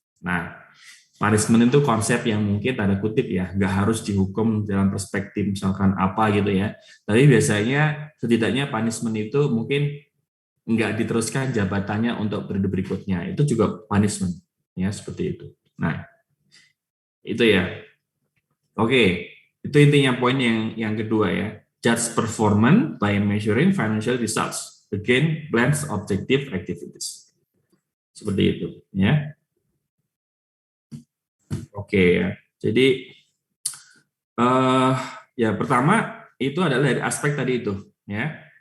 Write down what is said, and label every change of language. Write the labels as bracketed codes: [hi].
[id] Nah, punishment itu konsep yang mungkin tanda kutip ya, nggak harus dihukum dalam perspektif misalkan apa gitu ya. Tapi biasanya setidaknya punishment itu mungkin nggak diteruskan jabatannya untuk periode berikutnya. Itu juga punishment ya seperti itu. Nah, itu ya. Oke, itu intinya poin yang kedua ya. [en] Judge performance by measuring financial results against plans objective activities. [id] Seperti itu ya. Oke ya. Jadi ya pertama itu adalah dari aspek tadi itu ya.